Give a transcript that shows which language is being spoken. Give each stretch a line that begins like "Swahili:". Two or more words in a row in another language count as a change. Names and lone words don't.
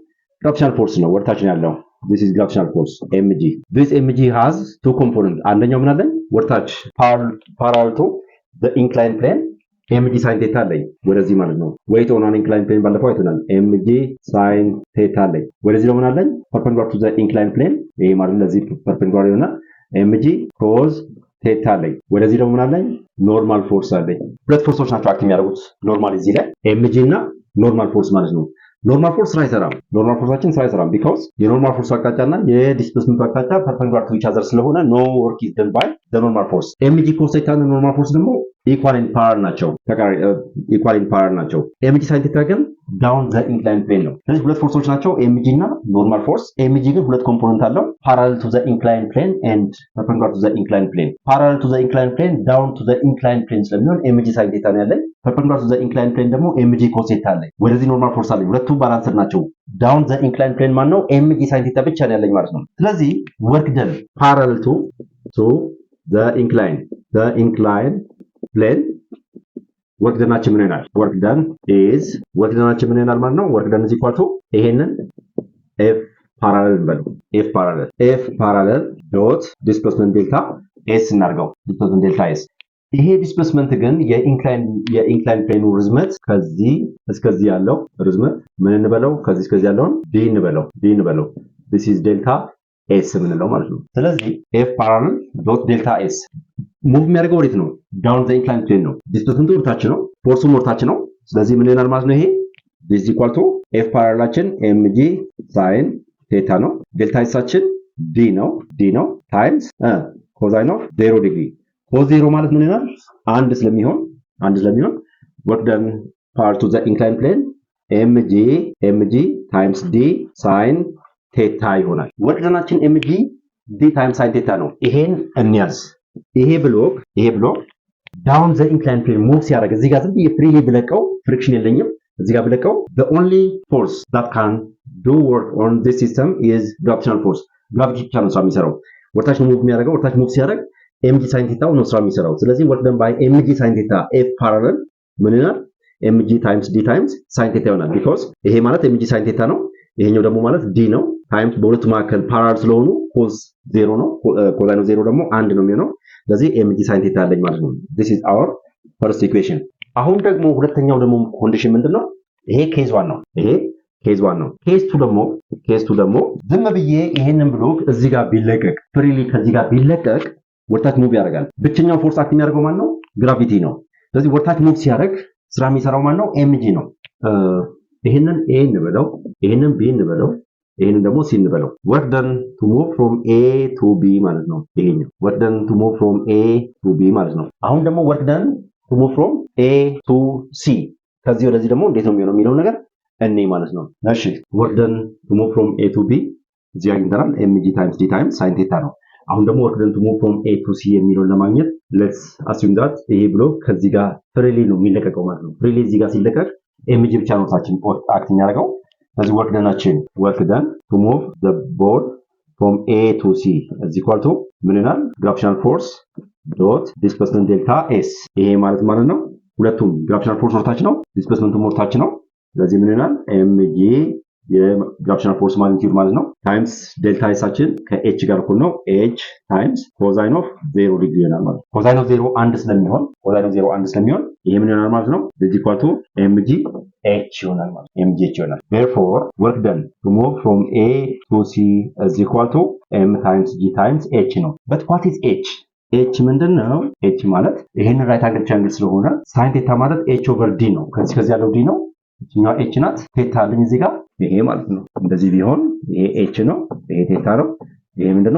English: gravitational force
Amharic: ነው። ወርታች ነው ያለው
English: this is gravitational force mg። this mg has two components።
Amharic: አንደኛው ምን አለኝ? ወርታች
English: parallel to the inclined plane mg sin theta
Amharic: አለኝ ወደዚህ ማለት ነው።
English: weight on an inclined plane
Amharic: ባለፈው አይተናል።
English: mg sin theta
Amharic: አለኝ ወደዚህ ደግሞ ምን አለኝ?
English: perpendicular to the inclined plane
Amharic: ይሄ ማለት ለዚህ perpendicular ይሆናል።
English: mg cos theta
Amharic: አለኝ ወደዚህ ደግሞ ምን አለኝ?
English: normal force
Amharic: አለኝ። ሁለት ፎርሶች ናቸው አክት የሚያደርጉት ኖርማል እዚህ ላይ ኤምጂ እና
English: normal force
Amharic: ማለት ነው።
English: normal force
Amharic: ስራ አይሰራም because የኖርማል ፎርስ አቅጣጫና የዲስፕሌስመንት አቅጣጫ
English: perpendicular to each other
Amharic: ስለሆነ
English: no work is done by the normal force። mg cos theta
Amharic: እና
English: normal force
Amharic: ደግሞ
English: equal in
Amharic: ፓወር ናቸው። ኤምጂ sin ቴታ ግን
English: down the inclined plane
Amharic: ነው። ስለዚህ ሁለት ፎርሶች ናቸው ኤምጂ እና
English: normal force።
Amharic: ኤምጂ ግን ሁለት ኮምፖነንት አለው
English: parallel to the inclined plane
Amharic: and perpendicular to the inclined plane።
English: parallel to the inclined plane
Amharic: down to the inclined plane ስለሚሆን
English: mg sin theta
Amharic: ነው ያለኝ።
English: perpendicular to the inclined plane
Amharic: ደግሞ
English: mg cos theta
Amharic: አለኝ። ወደዚህ
English: normal force
Amharic: አለኝ። ሁለቱ ባላንስድ ናቸው።
English: down the inclined plane
Amharic: ማን ነው?
English: mg sin theta
Amharic: ብቻ ነው ያለኝ ማለት ነው። ስለዚህ
English: work done parallel to the inclined plane work done
Amharic: ናችን ምን ይሆናል?
English: work done
Amharic: ናችን ምን ይሆናል ማለት ነው?
English: work done is equal to
Amharic: ይሄንን
English: f parallel dot displacement delta s
Amharic: እናርገው።
English: displacement delta s
Amharic: ይሄ ዲስፕሌስመንት ግን የኢንክላይን ፕሌኑ ርዝመት ከዚህ እስከዚህ ያለው ርዝመት ምን እንበለው? ከዚህ እስከዚህ ያለውን d እንበለው።
English: this is delta s
Amharic: ምንለው ማለት ነው። ስለዚህ
English: f parallel dot delta s
Amharic: ሙቭ የሚያደርገው ወዴት ነው?
English: down the inclined plane
Amharic: ነው። ዲስፕሌስመንቱ ወርታች ነው፣ ፎርሱም ወርታች ነው። ስለዚህ ምን ይሆናል ማለት ነው? ይሄ
English: this is equal to
Amharic: f parallelችን
English: mg sin theta
Amharic: ነው። ዴልታ ኤሳችን d ነው ታይምስ
English: cosine of 0
Amharic: ዲግሪ
English: cos 0
Amharic: ማለት ምን ይሆናል? አንድ ስለሚሆን
English: work done parallel to the inclined plane mg times d sin theta
Amharic: ይሆናል። work doneአችን
English: mg d times sin
Amharic: theta ነው። ይሄን እንያዝ። ይሄ ብሎክ
English: down the inclined plane
Amharic: move ሲያደርግ እዚህ ጋር ዝም ብዬ ፍሪሊ ብለቀው ፍሪክሽን የለኝም። እዚህ ጋር ብለቀው
English: the only force that can do work on this system
Amharic: is
English: gravitational force።
Amharic: gravity ብቻ ነው ስራ የሚሰራው። ወርታች ነው ሙቭ የሚያደርገው። ወርታች ሙቭ ሲያደርግ
English: mg sin theta
Amharic: ነው ስራ የሚሰራው። ስለዚህ
English: work done by mg sin theta f parallel
Amharic: ምን ይሆናል?
English: mg times d times sin theta
Amharic: ይሆናል። because ይሄ ማለት
English: mg sin theta
Amharic: ነው፣ ይሄኛው ደግሞ ማለት d ነው። ታይምስ በሁለቱ መካከል ፓራለል ስለሆኑ
English: cos 0
Amharic: ነው፣
English: cosine 0
Amharic: ደግሞ 1 ነው የሚሆነው። ስለዚህ
English: mg sin theta
Amharic: አለኝ ማለት ነው።
English: this is our first equation።
Amharic: አሁን ደግሞ ሁለተኛው ደግሞ ኮንዲሽን ምንድነው? ይሄ ኬዝ 1 ነው። ኬዝ 2 ደግሞ ዝም ብዬ ይሄንን ብሎክ እዚህ ጋር ቢለቀቅ ፍሪሊ ከዚህ ጋር ቢለቀቅ ወርታች ሙቭ ያደርጋል። ብቸኛው ፎርስ አክት የሚያደርገው ማን ነው? ግራቪቲ ነው። ስለዚህ ወርታች ሙቭ ሲያደርግ ስራ የሚሰራው ማን ነው?
English: mg ነው።
Amharic: ይሄንን a እንበለው፣ ይሄንን b እንበለው፣ ይሄንን ደግሞ c እንበለው።
English: work done to move from a to b
Amharic: ማለት ነው።
English: ይሄኛው work done to move from a to b
Amharic: ማለት ነው። አሁን ደግሞ
English: work done to move from a to c
Amharic: ከዚህ ወደዚህ ደግሞ እንዴት ነው የሚሆነው የሚለው ነገር እኔ ማለት ነው። እሺ
English: work done to move from a to b
Amharic: እዚህ አግኝተናል።
English: mg times d times sin
Amharic: ቴታ ነው። አሁን ደግሞ
English: work done to move from a to c
Amharic: የሚለውን ለማግኘት
English: let's assume that
Amharic: ይሄ ብሎ ከዚህ ጋር ፍሪሊ ነው የሚለቀቀው ማለት ነው። ፍሪሊ እዚህ ጋር ሲለቀቅ mg ብቻ ነው ታችን አክት የሚያደርገው። ስለዚህ
English: work done to move the ball from a to c is equal to
Amharic: ምን ይላል?
English: gravitational force dot displacement delta s።
Amharic: ይሄ ማለት ነው ሁለቱም
English: gravitational force
Amharic: ወርታች ነው፣ displacement ወርታች ነው። ስለዚህ ምን ይላል? mg የግራቪቴሽናል ፎርስ ማግኒቲዩድ ማለት ነው ታይምስ ዴልታ ኤሳችን ከኤች ጋር እኩል ነው ኤች ታይምስ
English: cosine of 0 degree
Amharic: ይሆናል ማለት ነው።
English: cosine of 0
Amharic: 1 ስለሚሆን ይሄ ምን ይሆናል ማለት ነው?
English: is equal to mg h
Amharic: ይሆናል ማለት ነው።
English: mg h
Amharic: ይሆናል።
English: therefore work done to move from a to c is equal to m times g times h ነው። but what is h?
Amharic: h ምንድነው? h ማለት ይሄን ራይት አንግል ትራያንግል ስለሆነ ሳይን ቴታ ማለት
English: h over d
Amharic: ነው። ከዚህ ያለው d ነው። እኛው h ናት። ቴታ አለኝ እዚህ ጋር ይሄ ማለት ነው። እንደዚህ ቢሆን ይሄ h ነው፣ ይሄ ቴታ ነው፣ ይሄ ምንድነው?